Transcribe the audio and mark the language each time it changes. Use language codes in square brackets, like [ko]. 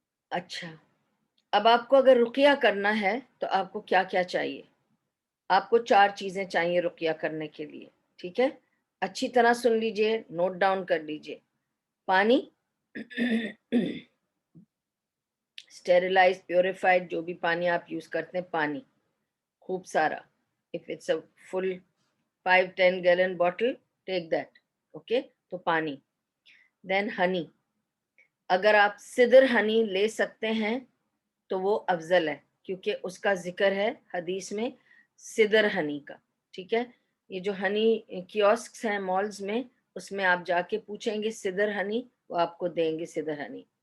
[ur] اچھا، اب آپ کو اگر رقیہ کرنا ہے تو آپ کو کیا کیا چاہیے؟ آپ کو 4 چیزیں چاہیے رقیہ کرنے کے لیے. ٹھیک ہے، اچھی طرح سن لیجئے، نوٹ ڈاؤن کر لیجئے. پانی، اسٹیریلائز پیوریفائڈ جو بھی پانی آپ یوز کرتے ہیں، پانی خوب سارا. [en] if it's a full 5-10 gallon bottle, take that. [ur] Okay, تو پانی. دین ہنی، اگر آپ سدر ہنی لے سکتے ہیں تو وہ افضل ہے، کیونکہ اس کا ذکر ہے حدیث میں سدر ہنی کا. ٹھیک ہے، یہ جو ہنی کیوسکس ہیں مالز میں، اس میں آپ جا کے پوچھیں گے سدر ہنی، وہ آپ کو دیں گے سدر ہنی.